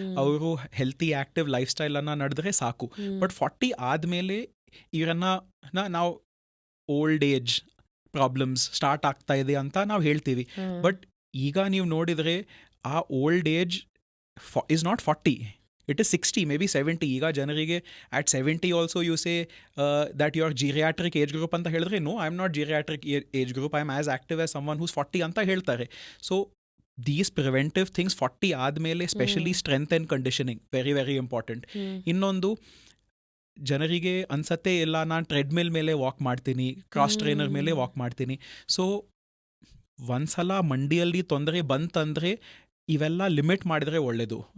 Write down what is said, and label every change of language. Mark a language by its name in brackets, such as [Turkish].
[Kannada] ಅವರು healthy active life ಸ್ಟೈಲನ್ನು ನಡೆದ್ರೆ ಸಾಕು. ಬಟ್ 40 ಆದಮೇಲೆ ಇವರನ್ನು ನಾವು ಓಲ್ಡ್ ಏಜ್ ಪ್ರಾಬ್ಲಮ್ಸ್ ಸ್ಟಾರ್ಟ್ ಆಗ್ತಾ ಇದೆ ಅಂತ ನಾವು ಹೇಳ್ತೀವಿ. ಬಟ್ ಈಗ ನೀವು ನೋಡಿದರೆ ಆ old age [English] is not 40, it is 60, maybe 70. [Kannada] ಈಗ ಜನರಿಗೆ [English] at 70 also you say that you are geriatric age group [Kannada] ಅಂತ ಹೇಳಿದ್ರೆ, [English] no, I am not geriatric age group, I am as active as someone who's 40 [Kannada] ಅಂತ ಹೇಳ್ತಾರೆ. [English] So these preventive things 40 ಆದಮೇಲೆ specially strength and conditioning very very important. [Kannada] ಇನ್ನೊಂದು, ಜನರಿಗೆ ಅನ್ಸತ್ತೆ ಇಲ್ಲ ನಾನು ಟ್ರೆಡ್ಮಿಲ್ ಮೇಲೆ ವಾಕ್ ಮಾಡ್ತೀನಿ, ಕ್ರಾಸ್ ಟ್ರೈನರ್ ಮೇಲೆ ವಾಕ್ ಮಾಡ್ತೀನಿ. ಸೊ ಒಂದ್ಸಲ ಮಂಡಿಯಲ್ಲಿ ತೊಂದರೆ ಬಂತಂದರೆ ಇವೆಲ್ಲ ಲಿಮಿಟ್ ಮಾಡಿದರೆ ಒಳ್ಳೆಯದು.